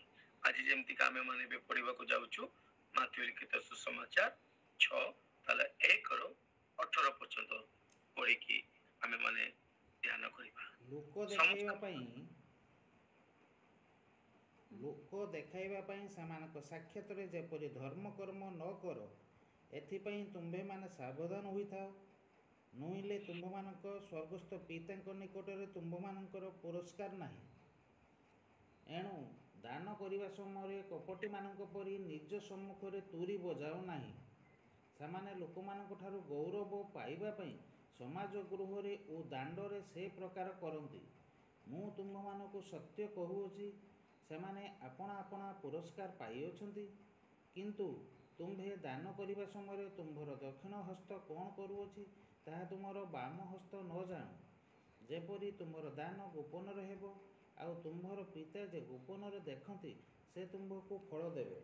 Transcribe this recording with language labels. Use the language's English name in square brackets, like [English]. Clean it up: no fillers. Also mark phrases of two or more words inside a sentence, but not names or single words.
[Odia] ଆଜ ଯେମତି କା ଆମେ ମାନେ ବେ ପଢ଼ିବା କୁ ଯାଉଛୁ ମାଥ୍ୟୁ ଲିଖିତ ସୁସମାଚାର 6 ତାଲେ 1 ରୋ 18 ପର୍ଯ୍ୟନ୍ତ ପଢ଼ି କି ଆମେ ମାନେ ଧ୍ୟାନ କରିବା। ଲୋକ ଦେଖାଇବା ପଇ ସମାନ ସାକ୍ଷାତରେ ଯେପରି ଧର୍ମ କର୍ମ ନ କର ଏଥିପଇ ତୁମ୍ଭେ ମାନେ ସାବଧାନ ହୋଇଥାଅ। ନୋଇଲେ ତୁମ୍ଭମାନଙ୍କ ସ୍ୱର୍ଗସ୍ଥ ପିତାଙ୍କ ନିକଟରେ ତୁମ୍ଭମାନଙ୍କର ପୁରସ୍କାର ନାହିଁ। ଏଣୁ ଦାନ କରିବା ସମୟ କପଟୀମାନଙ୍କ ପରି ନିଜ ସମ୍ମୁଖରେ ତୂରୀ ବଜାଅ ନାହିଁ। ସେମାନେ ଲୋକମାନଙ୍କ ଠାରୁ ଗୌରବ ପାଇବା ପାଇଁ ସମାଜ ଗୃହରେ ଓ ଦାଣ୍ଡରେ ସେ ପ୍ରକାର କରନ୍ତି। ମୁଁ ତୁମ୍ଭମାନଙ୍କୁ ସତ୍ୟ କହୁଅଛି ସେମାନେ ଆପଣା ଆପଣା ପୁରସ୍କାର ପାଇଅଛନ୍ତି। କିନ୍ତୁ ତୁମ୍ଭେ ଦାନ କରିବା ସମୟରେ ତୁମ୍ଭର ଦକ୍ଷିଣ ହସ୍ତ କ'ଣ କରୁଅଛି ତାହା ତୁମର ବାମ ହସ୍ତ ନ ଜାଣୁ, ଯେପରି ତୁମ୍ଭର ଦାନ ଗୋପନରେ ହେବ, ଆଉ ତୁମ୍ଭର ପିତା ଯେ ଗୋପନରେ ଦେଖନ୍ତି ସେ ତୁମ୍ଭକୁ ଫଳ ଦେବେ।